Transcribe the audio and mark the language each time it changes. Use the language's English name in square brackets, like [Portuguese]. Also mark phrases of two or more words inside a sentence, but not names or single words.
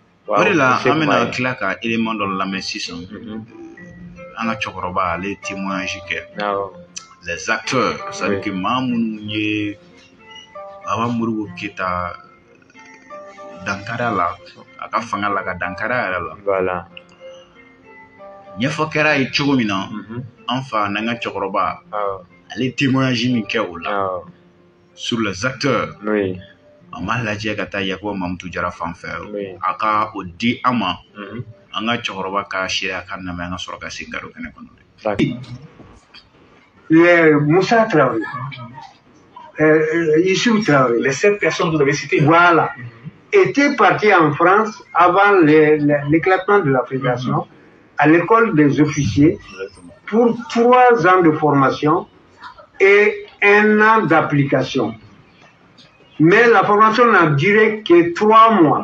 [Bambara] O de la an bɛna tila ka élément dɔ lamɛn sisan an ka cɛkɔrɔba ale ye témoignage kɛ [French] les acteurs c'est à dire que [Bambara] maa minnu ye Baba Modibo Keyita dankari la a ka fanga la ka dankari a yɛrɛ la Voilà. ɲɛfɔ kɛra ye cogo min na an fa n'an ka cɛkɔrɔba ale témoignage min kɛ o la [French] sur les acteurs [Bambara] Oui. an b'a lajɛ ka taa Yakuba Mamutu Jara fan fɛ a ka o di an ma an ka cɛkɔrɔba ka sariya kan lamɛn an ka sɔrɔ ka segin gado kɛnɛ kɔnɔ. Moussa Traoré, Issou Traoré, [French] Les 7 personnes que vous avez citées. Voilà. Étaient partis en France avant l'éclatement de la fédération à l'école des officiers pour 3 ans de formation et 1 an d'application. Mais la formation n'a duré que 3 mois.